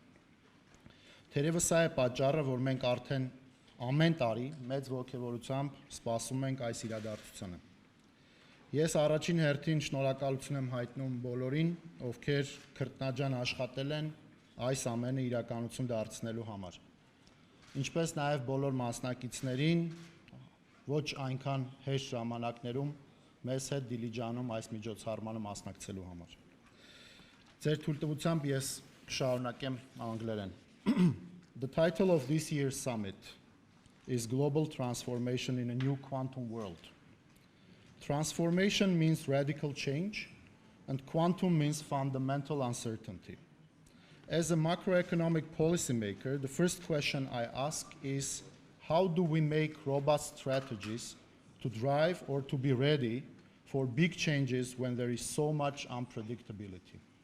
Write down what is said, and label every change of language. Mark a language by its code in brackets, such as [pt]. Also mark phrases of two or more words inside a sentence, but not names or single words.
[hy] Թերևս սա է պատճառը, որ մենք արդեն ամեն տարի մեծ ողջավորությամբ սպասում ենք այս իրադարձությանը։ Ես առաջին հերթին շնորհակալություն եմ հայտնում բոլորին, ովքեր քրտնաջան աշխատել են այս ամենը իրականություն դարձնելու համար, ինչպես նաև բոլոր մասնակիցներին, ոչ այնքան հեշտ ժամանակներում մեզ հետ Դիլիջանում այս միջոցառմանը մասնակցելու համար։ Ձեր թույլտվությամբ ես կշարունակեմ անգլերեն։ [en] The title of this year's summit is Global Transformation in a New Quantum World. Transformation means radical change, and quantum means fundamental uncertainty. As a macroeconomic policymaker, the first question I ask is, how do we make robust strategies to drive or to be ready for big changes when there is so much unpredictability?